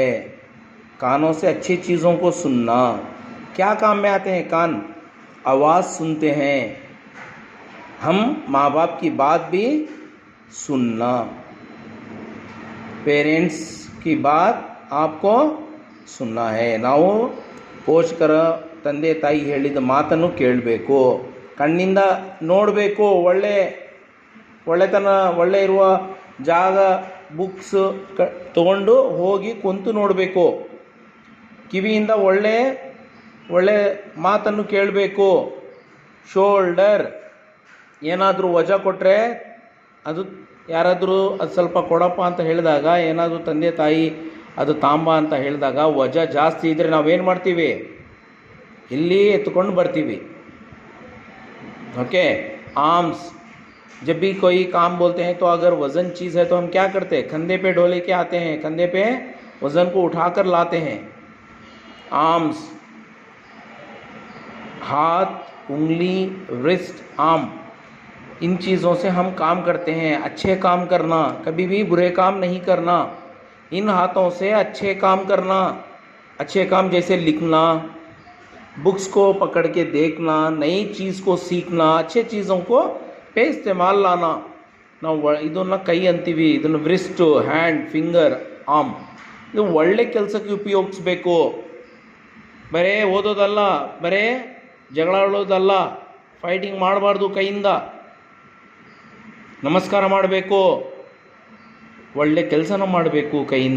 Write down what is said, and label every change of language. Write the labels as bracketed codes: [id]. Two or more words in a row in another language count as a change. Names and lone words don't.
[hi] कानों से अच्छी चीज़ों को सुनना. क्या काम में आते हैं कान? आवाज़ सुनते हैं. हम माँ बाप की बात भी सुनना. पेरेंट्स की बात आपको सुन्ना है. [kn] ನಾವು ಪೋಷಕರ ತಂದೆ ತಾಯಿ ಹೇಳಿದ ಮಾತನ್ನು ಕೇಳಬೇಕು. ಕಣ್ಣಿಂದ ನೋಡಬೇಕು, ಒಳ್ಳೆತನ ಒಳ್ಳೆ ಇರುವ ಜಾಗ, ಬುಕ್ಸ್ ತಗೊಂಡು ಹೋಗಿ ಕುಂತು ನೋಡಬೇಕು. ಕಿವಿಯಿಂದ ಒಳ್ಳೆ ಮಾತನ್ನು ಕೇಳಬೇಕು. ಶೋಲ್ಡರ್, ಏನಾದರೂ ವಜಾ ಕೊಟ್ಟರೆ, ಅದು ಯಾರಾದರೂ ಅದು ಸ್ವಲ್ಪ ಕೊಡಪ್ಪ ಅಂತ ಹೇಳಿದಾಗ, ಏನಾದರೂ ತಂದೆ ತಾಯಿ ಅದು ತಾಂಬ ಅಂತ ಹೇಳಿದಾಗ ವಜಾ ಜಾಸ್ತಿ ಇದ್ದರೆ ನಾವೇನು ಮಾಡ್ತೀವಿ? ಇಲ್ಲಿ ಎತ್ಕೊಂಡು ಬರ್ತೀವಿ. [hi] ओके. आर्म्स, जब भी कोई काम बोलते हैं तो अगर वज़न चीज़ है तो हम क्या करते हैं? कंधे पे ढोले के आते हैं, कंधे पे वज़न को उठाकर लाते हैं. आर्म्स, हाथ, उंगली, रिस्ट, आर्म, इन चीज़ों से हम काम करते हैं. अच्छे काम करना, कभी भी बुरे काम नहीं करना. इन हाथों से अच्छे काम करना. अच्छे काम जैसे लिखना, बुक्स को पकड़ के देखना, नई चीज़ को सीखना, अच्छे चीज़ों को पे इस्तेमाल लाना. [kn] ನಾವು ಇದನ್ನು ಕೈ ಅಂತೀವಿ, ಇದನ್ನು [en] wrist, hand, finger, arm. [kn] ಇದು ಒಳ್ಳೆ ಕೆಲಸಕ್ಕೆ ಉಪಯೋಗಿಸ್ಬೇಕು. ಬರೇ ಓದೋದಲ್ಲ, ಬರೇ ಜಗಳ ಆಡೋದಲ್ಲ, ಫೈಟಿಂಗ್ ಮಾಡಬಾರ್ದು. ಕೈಯಿಂದ ನಮಸ್ಕಾರ ಮಾಡಬೇಕು, ಒಳ್ಳೆ ಕೆಲಸನ ಮಾಡಬೇಕು ಕೈಯಿಂದ.